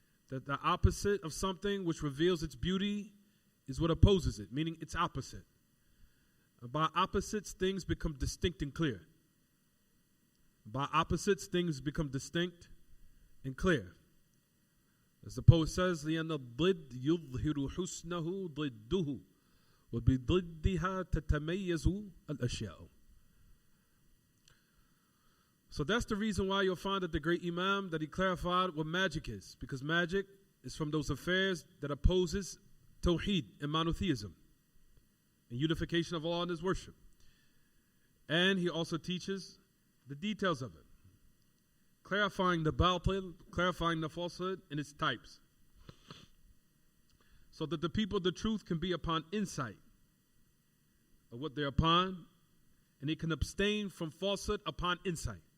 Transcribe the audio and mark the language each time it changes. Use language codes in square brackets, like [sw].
[en] That the opposite of something which reveals its beauty is what opposes it, meaning its opposite. And by opposites, things become distinct and clear. By opposites, things become distinct and clear. As the poet says, [ar] لأن الضد يظهر حسنه ضده وبضدها تتميز الأشياء. [en] So that's the reason why you'll find that the great Imam, that he clarified what magic is. Because magic is from those affairs that opposes Tawheed and monotheism and unification of Allah in His worship. And he also teaches the details of it, clarifying the batil, clarifying the falsehood and its types, so that the people of the truth can be upon insight of what they're upon, and they can abstain from falsehood upon insight.